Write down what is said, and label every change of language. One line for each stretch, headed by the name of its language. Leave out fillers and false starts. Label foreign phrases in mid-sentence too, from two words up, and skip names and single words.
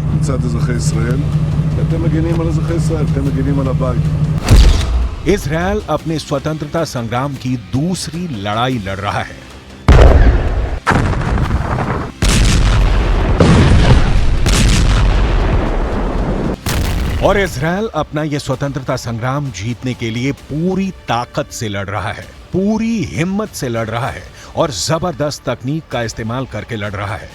Hebrew: מצד אזרחי ישראל, אתם מגינים על אזרחי ישראל, אתם מגינים על הבית।
Hindi: इजरायल अपने स्वतंत्रता संग्राम की दूसरी लड़ाई लड़ रहा है। और इजरायल अपना यह स्वतंत्रता संग्राम जीतने के लिए पूरी ताकत से लड़ रहा है, पूरी हिम्मत से लड़ रहा है और जबरदस्त तकनीक का इस्तेमाल करके लड़ रहा है।